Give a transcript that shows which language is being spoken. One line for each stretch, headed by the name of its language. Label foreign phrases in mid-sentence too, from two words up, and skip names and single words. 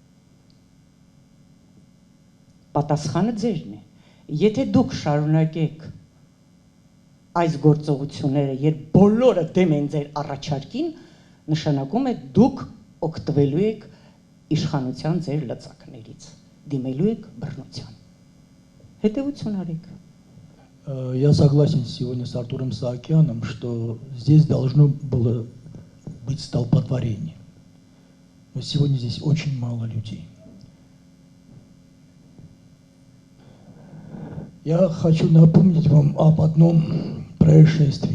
Armenian: պատասխանը ձերն է, եթե դուք շարունակեք այս գործողությունները, երբ բոլորը դեմ են ձեր առաջարկին, նշանակում է դուք օգտվելու եք իշխանության ձեր լծակներից, դիմելու եք բռնության, հետևություն արեք։
Russian: Я согласен сегодня с Артуром Саакяном, что здесь должно было быть столпотворение. Но сегодня здесь очень мало людей. Я хочу напомнить вам об одном происшествии.